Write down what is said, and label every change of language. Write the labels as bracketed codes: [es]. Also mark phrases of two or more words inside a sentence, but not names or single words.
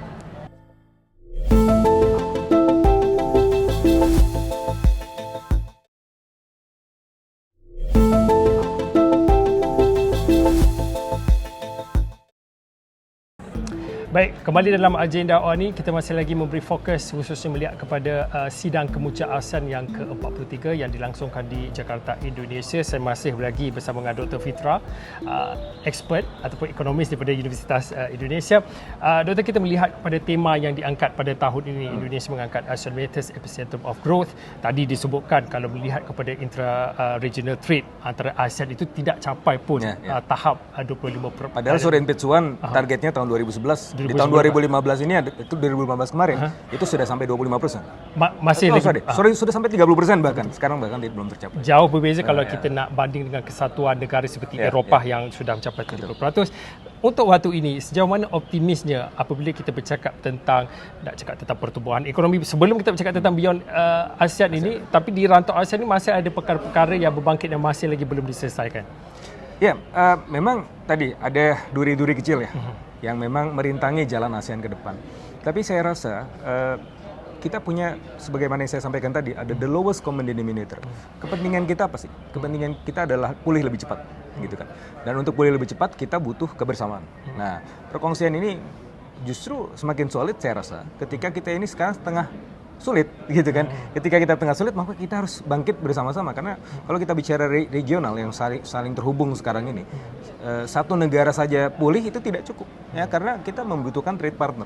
[ms] Baik, kembali dalam agenda awal ini, kita masih lagi memberi fokus khususnya melihat kepada sidang kemuncak ASEAN yang ke-43 yang dilangsungkan di Jakarta, Indonesia. Saya masih lagi bersama dengan Dr. Fitra, expert ataupun ekonomis daripada Universitas Indonesia. Doktor, kita melihat pada tema yang diangkat pada tahun ini, Indonesia mengangkat ASEAN Matters, Epicenter of Growth. Tadi disebutkan kalau melihat kepada [en] intra-regional trade [ms] antara ASEAN itu tidak capai pun tahap 25%. [id] Padahal Surin Pitsuan targetnya tahun 2011. Di tahun 2015 ini, itu 2015 kemarin, itu sudah sampai 25%. [ms] Masih lagi? [id] Sudah sampai 30% bahkan. Sekarang bahkan belum tercapai. [ms] Jauh berbeza kalau kita nak banding dengan kesatuan negara seperti Eropah yang sudah mencapai 30%. Untuk waktu ini, sejauh mana optimisnya apabila kita bercakap tentang, nak cakap tentang pertumbuhan ekonomi, sebelum kita bercakap tentang beyond ASEAN ini, tapi di rantau ASEAN ini masih ada perkara-perkara yang berbangkit yang masih lagi belum diselesaikan. [id] Ya, memang tadi ada duri-duri kecil ya, yang memang merintangi jalan ASEAN ke depan. Tapi saya rasa kita punya, sebagaimana yang saya sampaikan tadi, ada [en] the lowest common denominator. [id] Kepentingan kita apa sih? Kepentingan kita adalah pulih lebih cepat, gitu kan. Dan untuk pulih lebih cepat, kita butuh kebersamaan. Nah, perkongsian ini justru semakin solid saya rasa ketika kita ini sekarang tengah sulit, gitu kan. Ketika kita tengah sulit, maka kita harus bangkit bersama-sama. Karena kalau kita bicara regional yang saling terhubung sekarang ini, satu negara saja pulih itu tidak cukup, ya, karena kita membutuhkan [en] trade partner.